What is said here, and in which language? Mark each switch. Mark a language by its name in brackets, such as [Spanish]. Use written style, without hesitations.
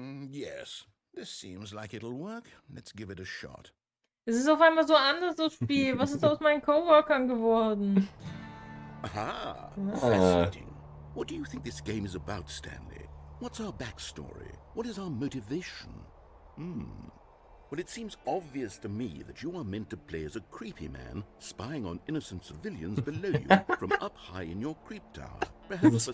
[English] Yes, this seems like it'll work. Let's give it a shot. [German] Es ist auf einmal so anders, das Spiel. Was ist aus meinen Coworkern geworden? [English] Aha, fascinating. What do you think this game is about, Stanley? What's our backstory? What is our motivation? Well, it seems obvious to me that you are meant to play as a creepy man spying on innocent civilians below you from up high in your creep tower, perhaps for some